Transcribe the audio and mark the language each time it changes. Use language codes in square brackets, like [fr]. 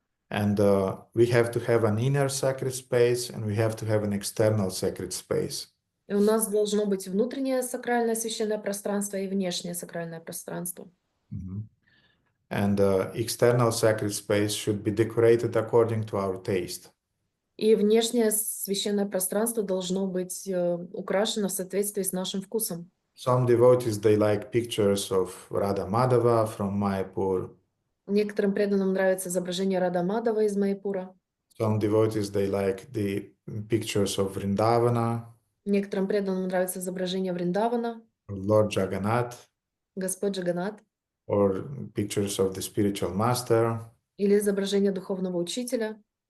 [en] And we have to have an inner sacred space, and we have to have an external sacred space. [ru] И у нас должно быть внутреннее сакральное священное пространство и внешнее сакральное пространство. [en] And external sacred space should be decorated according to our taste. [ru] И внешнее священное пространство должно быть украшено в соответствии с нашим вкусом. [en] Some devotees, they like pictures of Radha Madhava from Mayapur. [ru] Некоторым преданным нравится изображение Рада Мадава из Майпура. [en] Some devotees, they like the pictures of Vrindavana, [ru] Некоторым преданным нравится изображение Вриндавана, [en] Lord Jagannath, [ru] Господь Джаганнат, [en] or pictures of the spiritual master. [ru] или изображение духовного учителя.